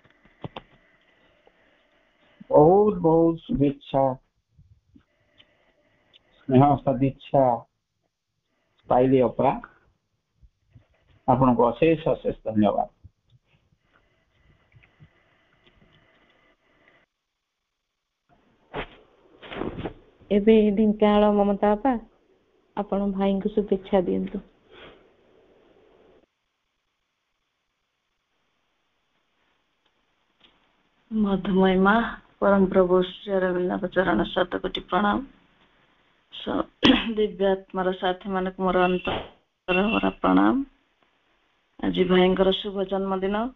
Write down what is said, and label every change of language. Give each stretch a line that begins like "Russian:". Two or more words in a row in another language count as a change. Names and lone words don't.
Odia: ବହୁତ ବହୁତ ଶୁଭେଚ୍ଛା ସ୍ନେହ ସଦିଚ୍ଛା ପାଇଲି ଅପରା ଆପଣଙ୍କୁ ଅଶେଷ ଅଶେଷ ଧନ୍ୟବାଦ ଏବେ ଢେଙ୍କାନାଳ ମମତା ବାପା ଆପଣ ଭାଇଙ୍କୁ ଶୁଭେଚ୍ଛା ଦିଅନ୍ତୁ। ମଧୁମୟ ମା ପରମ ପ୍ରଭୁ ଶ୍ରୀ ଅରବିନ୍ଦ ଚରଣ ଶତକୋଟି ପ୍ରଣାମ ଦିବ୍ୟାତ୍ମାର ସାଥୀ ମାନକ ମୋର ଅନ୍ତର ପ୍ରଣାମ ଆଜ ଭାଇଙ୍କର ଶୁଭ ଜନ୍ମଦିନ